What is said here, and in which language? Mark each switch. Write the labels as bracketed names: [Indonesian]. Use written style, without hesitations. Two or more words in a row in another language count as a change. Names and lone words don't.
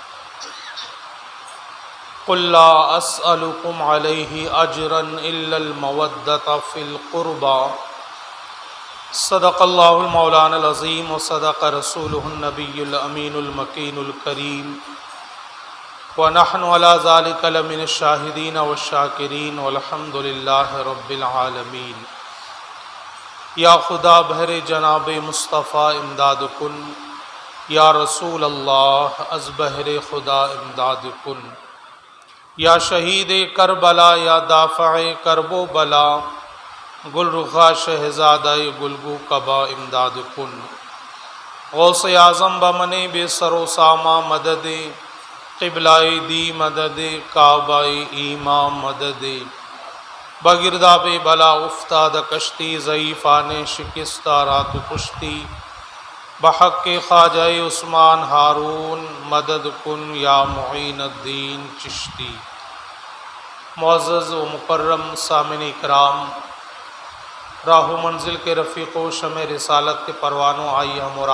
[Arabic] قل لا أسألكم عليه أجرا إلا المودة في القربى. صدق الله المولانا العظيم وصدق رسوله النبي الأمين المكين الكريم ونحن على ذلك لمن الشاهدين والشاكرين والحمد لله رب العالمين. [Persian] یا خدا بہر جناب مصطفیٰ امداد کن، [Arabic] یا رسول اللہ [Persian] از بہر خدا امداد کن. یا شہید کربلا یا دافع کرب و بلا، گل رخا شہزادہ گلگو کبا امداد کن. غوث اعظم بمن بے سر و ساما مدد، قبلہ دی مدد، کعبہ ایماں مدد. بگرداب بلا افتاد کشتی، ضعیفان شکستہ رات پشتی. بحق خواجہ عثمان ہارون مدد کن یا معین الدین چشتی. [Urdu] معزز و مکرم سامعین اکرام، راہ و منزل کے رفیق و شمع رسالت کے پروانوں، آئیے ہم اور